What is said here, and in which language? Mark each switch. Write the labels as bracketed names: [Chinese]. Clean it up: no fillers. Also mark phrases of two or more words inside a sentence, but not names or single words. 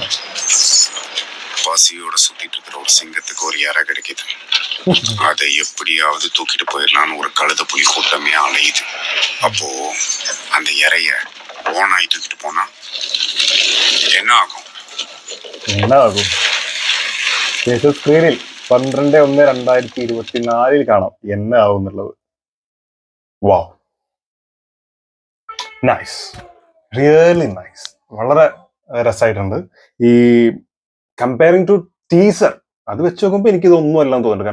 [Tamil] பசியோட சுத்திட்டு இருக்கிற ஒரு சிங்கத்துக்கு ஒரு இறை கிடைக்குது. அதை எப்படியாவது தூக்கிட்டு போயிடலான்னு ஒரு கழுத புலி கூட்டமே அலையுது. அப்போ அந்த இறைய ஓனாய் தூக்கிட்டு போனா என்ன ஆகும்? [Malayalam] സ്ക്രീനിൽ 12/1/2024 കാണാം என்ன ആവും എന്നുള്ളത്. [English] wow, nice, really nice. [Malayalam] വളരെ രസമായിട്ടുണ്ട്. ഈ [English] comparing to teaser [Malayalam] അത് വെച്ച് നോക്കുമ്പോൾ എനിക്കിതൊന്നും അല്ലാന്ന് തോന്നുന്നുണ്ട്.